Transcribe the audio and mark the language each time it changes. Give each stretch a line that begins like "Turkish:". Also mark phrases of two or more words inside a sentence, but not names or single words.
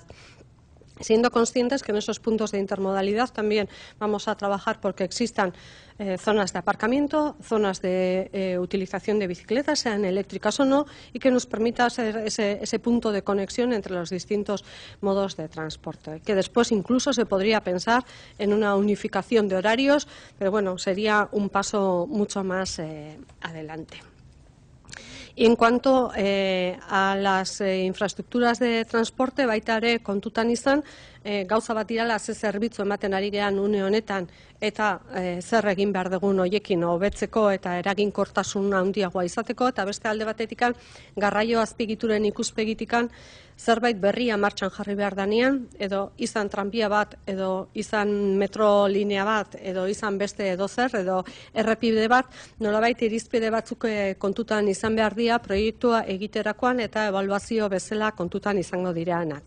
Spanish: Siendo conscientes que en esos puntos de intermodalidad también vamos a trabajar porque existan zonas de aparcamiento, zonas de utilización de bicicletas, sean eléctricas o no, y que nos permita ser ese punto de conexión entre los distintos modos de transporte. Que después incluso se podría pensar en una unificación de horarios, pero bueno, sería un paso mucho más adelante. Y en cuanto a las infraestructuras de transporte,
Basque: baita ere kontutan izan, gauza bat dirala ze zerbitzu ematen ari gean une honetan eta zer egin behar dugun hoiekin hobetzeko eta eraginkortasun handiagoa izateko, eta beste alde batetikan garraio azpiegituren ikuspegitikan zerbait berria martxan jarri behar danean, edo izan tranbia bat, edo izan metro linea bat, edo izan beste edozer, edo errepide bat, nolabait irizpide batzuk kontutan izan behar dira proiektua egiterakoan eta ebaluazio bezala kontutan izango diranak.